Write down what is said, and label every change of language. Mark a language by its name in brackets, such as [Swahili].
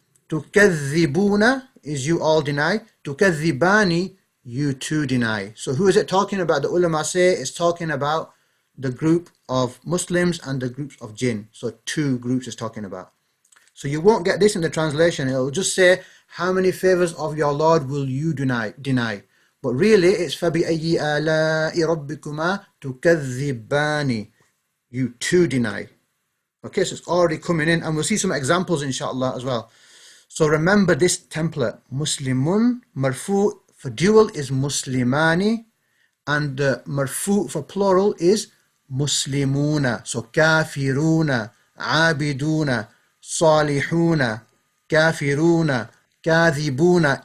[English] تُكَذِّبُونَ is you all deny. تُكَذِّبَانِ, you too deny. So who is it talking about? The ulama say it's talking about the group of Muslims and the groups of jinn. So two groups is talking about. So you won't get this in the translation. It will just say, how many favors of your Lord will you deny? But really, it's [Arabic] فَبِأَيِّ آلَاءِ رَبِّكُمَا تُكَذِّبَانِ. [English] You too deny. Okay, so it's already coming in, and we'll see some examples inshallah as well. So remember this template. Muslimun, marfu for dual is muslimani, and the marfu for plural is muslimuna. So kafiruna, abiduna, salihuna, kafiruna, kadhibuna.